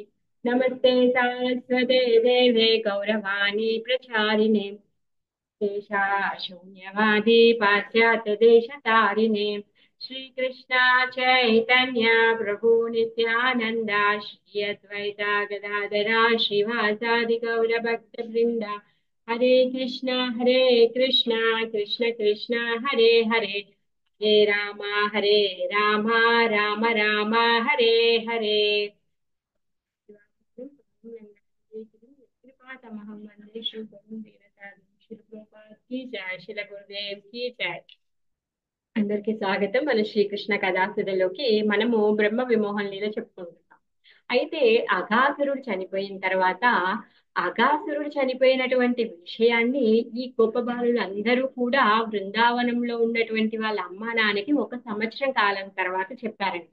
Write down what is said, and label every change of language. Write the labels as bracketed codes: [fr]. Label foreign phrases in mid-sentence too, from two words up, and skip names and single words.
[sa] नमस्ते सारस्वते देवे गौरवाणी प्रचारिणे शून्यवादी पाश्चात्यदेशतारिणे. श्रीकृष्ण चैतन्य प्रभु नित्यानन्द श्री अद्वैता गदाधरा श्रीवासादि गौरभक्तवृन्द. हरे कृष्ण कृष्ण कृष्ण हरे हरे हरे राम राम राम हरे हरे. कृपातमहं वन्दे श्री गुरुं वीरतारिणीं. [hi] श्री प्रभुपाद की जय. श्री गुरुदेव की जय. [te] అందరికీ స్వాగతం. మన శ్రీకృష్ణ కథాసుధలోకి మనము బ్రహ్మ విమోహం లీల చెప్పుకుంటున్నాం. అయితే అఘాసురుడు చనిపోయిన తర్వాత అఘాసురుడు చనిపోయినటువంటి విషయాన్ని ఈ గోపబాలులు అందరూ కూడా బృందావనంలో ఉన్నటువంటి వాళ్ళ అమ్మా నాన్నకి 1 సంవత్సరం కాలం తర్వాత చెప్పారంట.